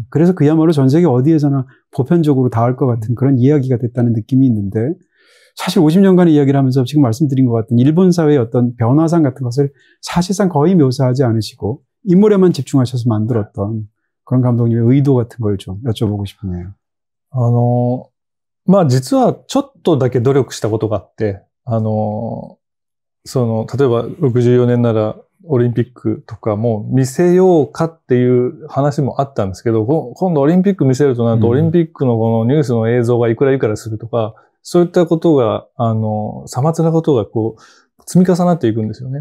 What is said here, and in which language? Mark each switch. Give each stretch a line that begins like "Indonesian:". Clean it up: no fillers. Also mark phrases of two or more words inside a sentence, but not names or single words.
Korean: 그래서 그야말로 전 세계 어디에서나 보편적으로 닿을 것 같은 그런 이야기가 됐다는 느낌이 있는데 사실 50년간의 이야기를 하면서 지금 말씀드린 것 같은 일본 사회의 어떤 변화상 같은 것을 사실상 거의 묘사하지 않으시고 인물에만 집중하셔서 만들었던 그런 감독님의 의도 같은 걸 좀 여쭤보고 싶네요.
Japanese: まあ実はちょっとだけ努力したことがあって、例えば64年ならオリンピックとかも見せようかっていう話もあったんですけど、今度オリンピック見せるとなると、オリンピックのこのニュースの映像がいくらいくらするとか、そういったことが、さまつなことがこう、積み重なっていくんですよね。